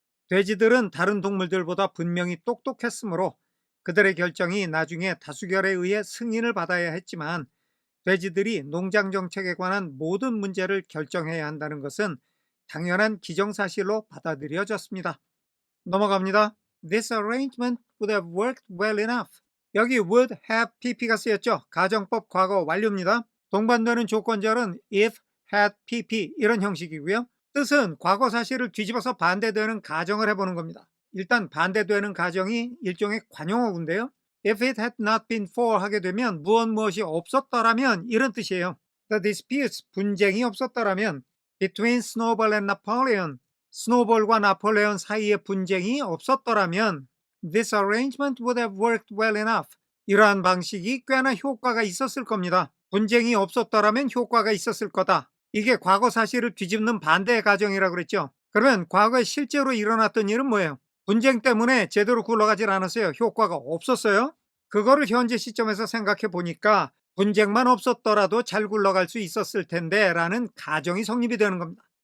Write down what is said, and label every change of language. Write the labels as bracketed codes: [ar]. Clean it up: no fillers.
[ko] 돼지들은 다른 동물들보다 분명히 똑똑했으므로 그들의 결정이 나중에 다수결에 의해 승인을 받아야 했지만 돼지들이 농장 정책에 관한 모든 문제를 결정해야 한다는 것은 당연한 기정사실로 받아들여졌습니다. 넘어갑니다. [en] This arrangement would have worked well enough. [ko] 여기 would have pp가 쓰였죠. 가정법 과거 완료입니다. 동반되는 조건절은 if, had, pp 이런 형식이고요. 뜻은 과거 사실을 뒤집어서 반대되는 가정을 해보는 겁니다. 일단 반대되는 가정이 일종의 관용어구인데요. [en] If it had not been for [ko] 하게 되면 무엇이 없었더라면 이런 뜻이에요. [en] The disputes, [ko] 분쟁이 없었더라면 [en] between Snowball and Napoleon, [ko] 스노볼과 나폴레온 사이의 분쟁이 없었더라면 [en] this arrangement would have worked well enough. [ko] 이러한 방식이 꽤나 효과가 있었을 겁니다. 분쟁이 없었더라면 효과가 있었을 거다. 이게 과거 사실을 뒤집는 반대의 가정이라고 그랬죠. 그러면 과거에 실제로 일어났던 일은 뭐예요? 분쟁 때문에 제대로 굴러가질 않았어요. 효과가 없었어요. 그거를 현재 시점에서 생각해 보니까 분쟁만 없었더라도 잘 굴러갈 수 있었을 텐데 라는 가정이 성립이 되는 겁니다.